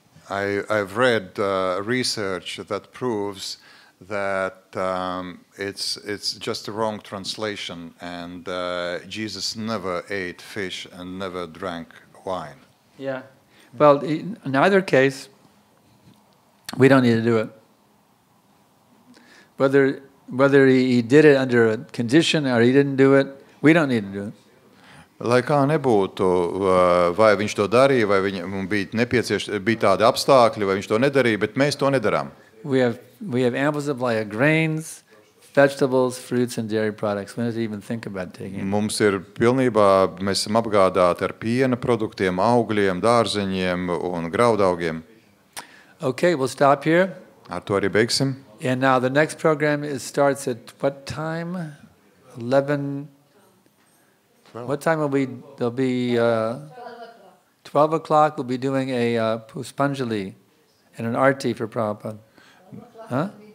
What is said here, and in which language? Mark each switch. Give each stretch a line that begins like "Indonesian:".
English: I've read research that proves that it's just a wrong translation, and Jesus never ate fish and never drank wine. Yeah. Well, in either case, we don't need to do it. Whether he did it under a condition or he didn't do it, we don't need to do it.
Latvian: Lai kā nebūtu, vai viņš to darīja, vai viņam bija tādi apstākļi, vai viņš to nedarīja, bet mēs to nedarām.
English: We have ample supply of grains, vegetables, fruits, and dairy products. We don't have to even think about taking it.
Latvian: Mums ir pilnībā, mēs esam apgādāti ar piena produktiem, augļiem, dārzeņiem un graudaugiem.
English: Okay, we'll stop here.
Latvian: Ar to arī beigsim.
English: And now the next program starts at what time? 11. 12. What time will we? There'll be 12 o'clock. We'll be doing a Puspanjali and an arti for Prabhupada. Huh?